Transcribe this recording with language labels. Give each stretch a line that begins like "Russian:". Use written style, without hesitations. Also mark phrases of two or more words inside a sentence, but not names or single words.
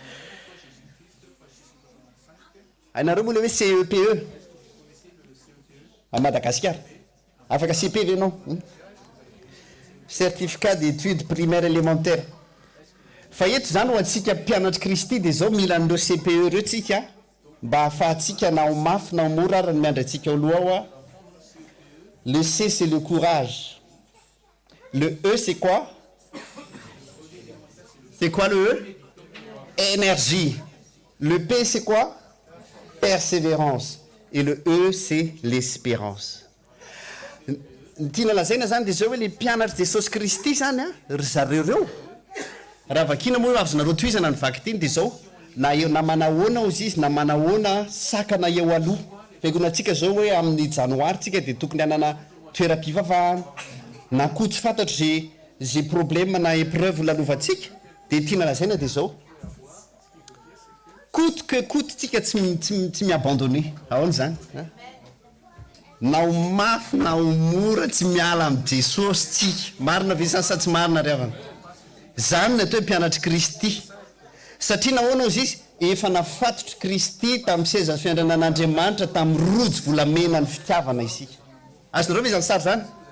Malagasy: hainareo moa le hoe CEPE à Madagascar afaka CP ve anao
French: certificat d'études primaires élémentaires
Malagasy: fa eto zany ho antsika mpianatry kristy dia zao mila an'ireo CPE reo tsika mba ahafahantsika na ho mafy na ho mora ary ny miandry atsika ao aloha ao
French: le C c'est le courage le E c'est quoi le E énergie le P c'est quoi persévérance et le E c'est l'espérance
Malagasy: ny tiana lazaina zany dia zao hoe le mpianatra jesosy kristy zany ry zareo reo raha vakina moa azonareo toizana ny vaky tiny dia zao na manahoana ozy izy na manahoana sakana eo aloha fiangonatsika zao hoe amin'ny janoary tsika dia tokony hanana toeram-pivavahana na koa tsy fantatro zay problème na épreuve lalovantsika dia tiana lazaina dia zao
French: coûte que coûte
Malagasy: tsika tsy miabandonné ahoana zany na ho mafy na ho mora tsy miala amin'ny jesosy tsika marina ve zany sa tsy marina ry avana zany natao hoe mpianatry kristy satria nahoana izy izy efa nafatotra kristy tamin'ny seza fiandranan'andriamanitra tamin'ny rojo volamena ny fitiavana isika azonareo ve zany sary zany